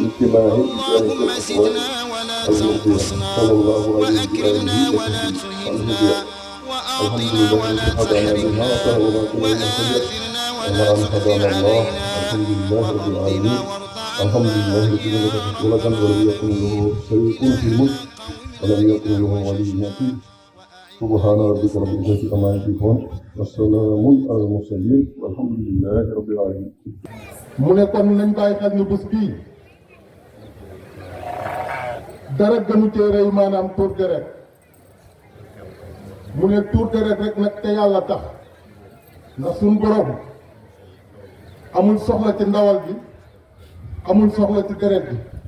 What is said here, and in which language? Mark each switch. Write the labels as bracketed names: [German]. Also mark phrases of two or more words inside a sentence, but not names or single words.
[Arabic] اللهم زدنا ولا تنقصنا وأكرمنا ولا تهنا وأعطنا ولا تحرمنا وآثرنا ولا تؤثر علينا وارضنا وارض عنا يا رب العالمين. ولم يكن له ولي يقين. سبحان ربك رب العزة عما يصفون والسلام على المرسلين والحمد لله رب العالمين. [Wolof] mu ne kon nañ bàyyi xel ni bés bii dara gënu cee rëy maanaam tuur deret. mu ne tuur deret rek nag te yàlla tax ndax suñ borom amul soxla ci ndawal bi amul soxla ci deret bi.